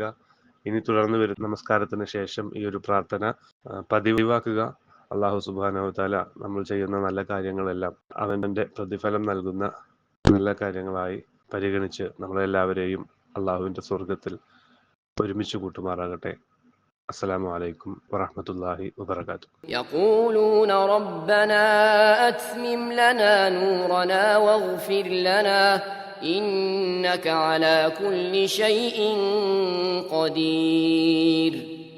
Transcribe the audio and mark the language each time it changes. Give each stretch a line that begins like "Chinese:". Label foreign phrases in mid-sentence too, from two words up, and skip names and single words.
Malayalam: ഇനി തുടർന്ന് വരുന്ന നമസ്കാരത്തിന് ശേഷം ഈ ഒരു പ്രാർത്ഥന പതിവാക്കുക.
Arabic: الله سبحانه وتعالى
Malayalam: നമ്മൾ ചെയ്യുന്ന നല്ല കാര്യങ്ങളെല്ലാം അവന്റെ പ്രതിഫലം നൽകുന്ന നല്ല കാര്യങ്ങളായി പരിഗണിച്ച് നമ്മളെല്ലാവരെയും അള്ളാഹുവിന്റെ സ്വർഗത്തിൽ ഒരുമിച്ച് കൂട്ടുമാറാകട്ടെ.
Arabic: السلام عليكم ورحمة الله وبركاته. يقولون ربنا أتمم لنا نورنا واغفر لنا إنك على كل شيء قدير.